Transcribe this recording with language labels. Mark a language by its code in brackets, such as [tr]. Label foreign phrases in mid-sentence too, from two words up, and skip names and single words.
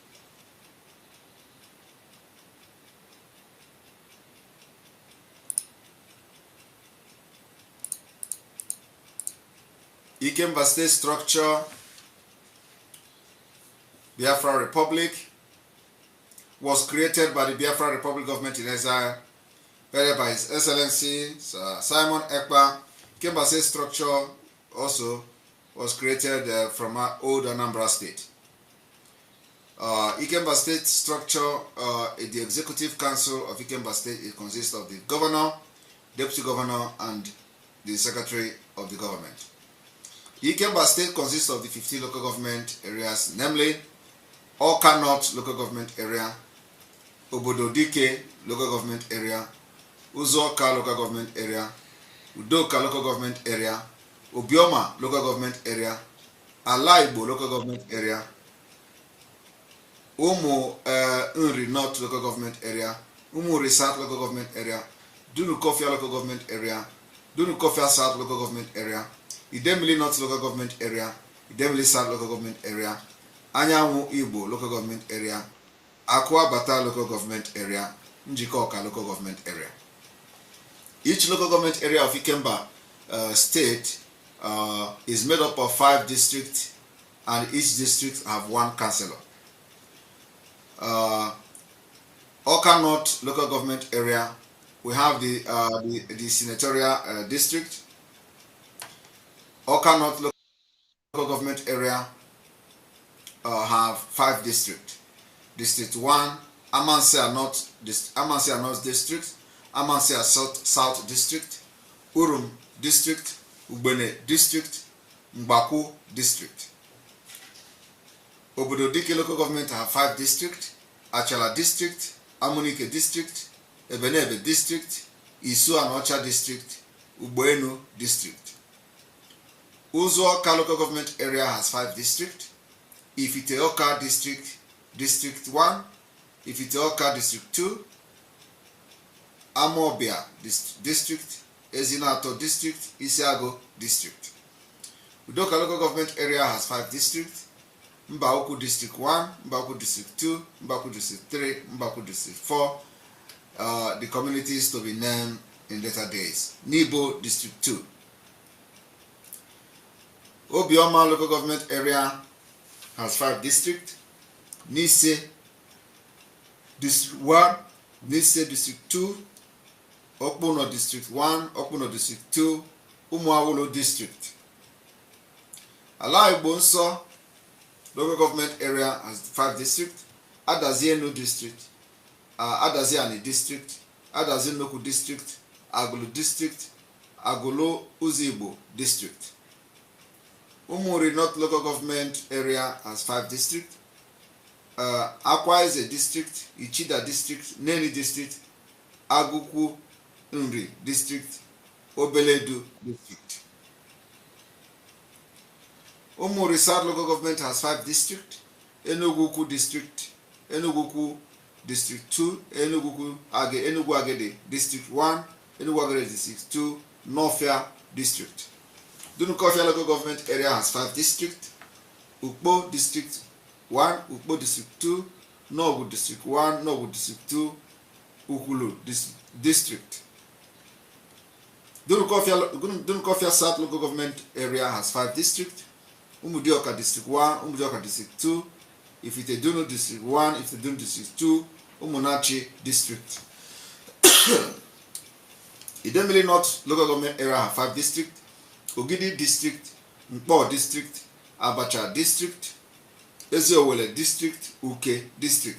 [en] Ikemba state structure, Biafra Republic, was created by the Biafra Republic government in exile, headed by His Excellency Simon Ekpa. Ikemba state structure also was created from our old Anambra state. Ikemba state structure, the executive council of Ikemba state, it consists of the governor, deputy governor, and the secretary of the government. Ikemba state consists of the 15 local government areas, namely Awka North local government area, Obodo Dike local government area, Uzoka local government area, Udoka local government area, Obioma local government area, Alaibo local government area, Umu Nri North local government area, Umu Risat local government area, Dunu Kofia local government area, Dunu Kofia South local government area, Idemili North local government area, Idemili South local government area, Anyanwu Igbo local government area, Akwa Bata local government area, Njikoka local government area. Each local government area of Ikemba state is made up of 5 districts, and each district have 1 councillor. Awka North local government area, we have the senatorial district. Awka North local government area have 5 districts. District 1, Amancia North District, Amancia South District, Urum District, Ubene District, Mbaku District. Obodo Dike local government have 5 districts: Achala District, Amunike District, Ebenebe District, Isu and Ocha District, Uboenu District. Uzoka local government area has 5 districts: Ifiteoka District, District 1, Ifiteoka District 2, Amobia District, Ezinato District, Isiago District. Udoka local government area has 5 districts: Mbauku District 1, Mbauku District 2, Mbauku District 3, Mbauku District 4. The communities to be named in later days. Nibo District 2. Obioma local government area has 5 districts: Nise District 1, Nise District 2, Okpuno District 1, Okpuno District 2, Umuawolo District. Alaibo Nso local government area has 5 districts: Adazienu District, Adaziani District, Adazinoku District, Agulu District, Agulu Uzibo District. Umuri North local government area has 5 districts: Akwa is a district, Ichida district, Neni district, Aguku Nri district, Obeledu district. Umuri South local government has 5 districts. Enugu district, Enugu district 2, Enugu Agede district 1, Enugu Agede district 2, Northia district. Dunukofia local government area has 5 districts. Ukpo district 1, Ukpo district 2, Nobu district 1, Nobu district 2, Ukulu district. Dunukofia South local government area has 5 districts. Umudioka district 1, Umudioka district 2, Ifitedunu district 1, Ifitedunu district 2, Umunachi district. Idemili North local government area have 5 districts. Ogidi district, Mpo district, Abacha district, Eziowele district, Uke district.